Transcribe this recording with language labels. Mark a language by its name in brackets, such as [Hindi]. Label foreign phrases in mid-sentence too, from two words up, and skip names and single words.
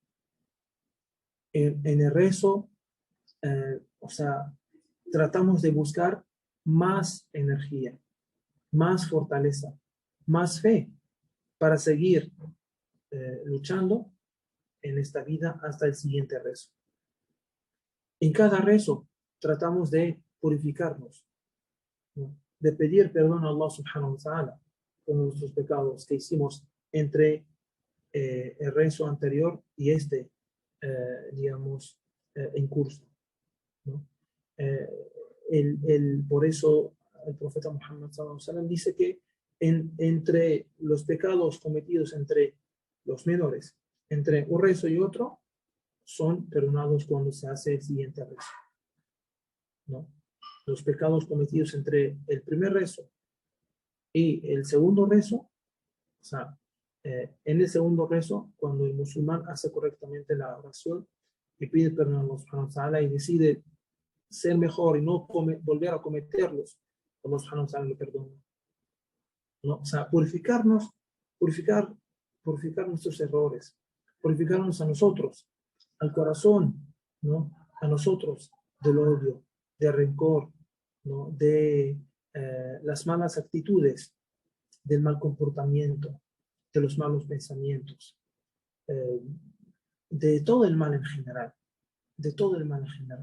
[Spanish] En el rezo, o sea, tratamos de buscar más energía, más fortaleza, más fe para seguir luchando en esta vida hasta el siguiente rezo. En cada rezo tratamos de purificarnos, ¿no? De pedir perdón a Allah [Arabic] سبحانه وتعالى [Spanish] por nuestros pecados que hicimos entre el rezo anterior y digamos, en curso, ¿no? Por eso el profeta Muhammad [Arabic] صلى الله عليه وسلم [Spanish] dice que entre los pecados cometidos entre los menores, entre un rezo y otro, son perdonados cuando se hace el siguiente rezo, ¿no? Los pecados cometidos entre el primer rezo y el segundo rezo, o sea, en el segundo rezo, cuando el musulmán hace correctamente la oración y pide perdón a Allah [Arabic] سبحانه وتعالى [Spanish] y decide ser mejor y no volver a cometerlos, Allah [Arabic] سبحانه وتعالى [Spanish] le perdona, ¿no? O sea, purificar nuestros errores, purificarnos a nosotros, al corazón, ¿no? A nosotros del odio, del rencor, ¿no? De las malas actitudes, del mal comportamiento, de los malos pensamientos, de todo el mal en general, de todo el mal en general.